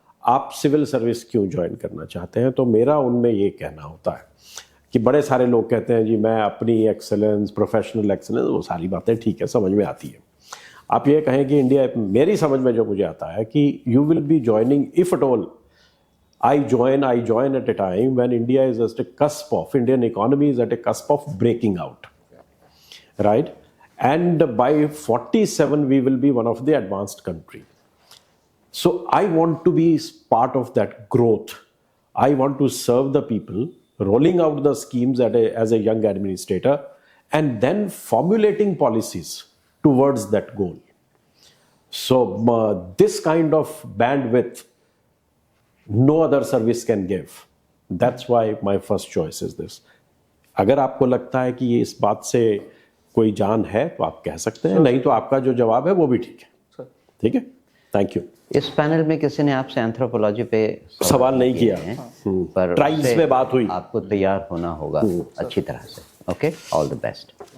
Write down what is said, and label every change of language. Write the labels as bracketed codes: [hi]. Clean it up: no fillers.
[hi] आप civil service क्यों join करना चाहते हैं? तो मेरा उनमें ये कहना होता है कि बड़े सारे लोग कहते हैं जी मैं अपनी एक्सेलेंस, प्रोफेशनल एक्सेलेंस, वो सारी बातें ठीक है, समझ में आती है. आप ये कहें कि इंडिया, मेरी समझ में जो मुझे आता है कि [en] You will be joining, if at all I join at a time when India is at a cusp of, Indian economy is at a cusp of breaking out. right? And by 47 we will be one of the advanced country. So I want to be part of that growth. I want to serve the people, rolling out the schemes as a young administrator, and then formulating policies towards that goal. So this kind of bandwidth no other service can give. That's why my first choice is this. [hi] अगर आपको लगता है कि इस बात से कोई जान है तो आप कह सकते हैं, नहीं तो आपका जो जवाब है वो भी ठीक है. ठीक है, थैंक यू. इस पैनल में किसी ने आपसे एंथ्रोपोलॉजी पे सवाल नहीं किया हैं, पर ट्राइब्स उससे में बात हुई. आपको तैयार होना होगा अच्छी तरह से. Okay, all the best.